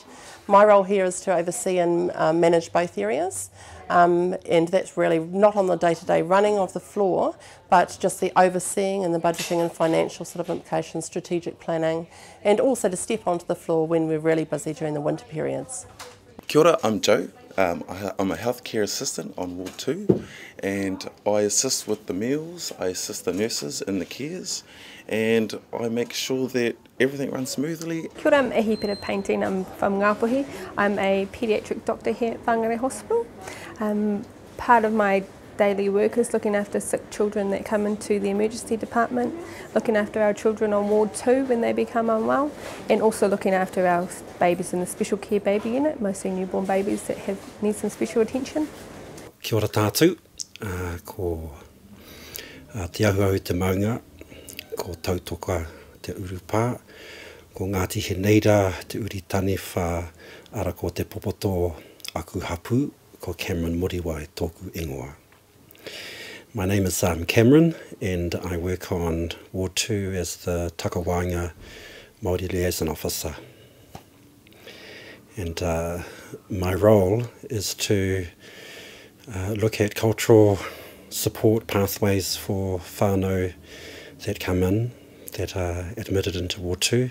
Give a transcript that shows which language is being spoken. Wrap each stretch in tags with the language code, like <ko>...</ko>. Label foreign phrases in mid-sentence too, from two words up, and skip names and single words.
<en>My role here is to oversee and manage both areas, and that's really not on the day-to-day running of the floor, but just the overseeing and the budgeting and financial sort of implications, strategic planning, and also to step onto the floor when we're really busy during the winter periods.</en> <mi>Kia ora,</mi> <en>I'm Joe. I'm a healthcare assistant on Ward 2 and I assist with the meals, I assist the nurses in the cares, and I make sure that everything runs smoothly.</en> <mi>Kia ora,</mi> <en>I'm Ehi Pera Painting, I'm from Ngāpuhi. I'm a paediatric doctor here at Whangarei Hospital. Part of my daily work is looking after sick children that come into the emergency department, looking after our children on Ward 2 when they become unwell, and also looking after our babies in the Special Care Baby Unit, mostly newborn babies that need some special attention.</en> <mi>Kia ora tātou, ko te ahuau te maunga, ko tautoka te urupā, ko Ngāti he neira te uritani whā ara ko te popoto aku hapu, ko Cameron Moriwai tōku ingoa.</mi> <en>My name is Cameron and I work on Ward 2 as the</en> <mi>Takawanga Maori</mi> <en>Liaison Officer. And my role is to look at cultural support pathways for whānau that come in, that are admitted into Ward 2.</en>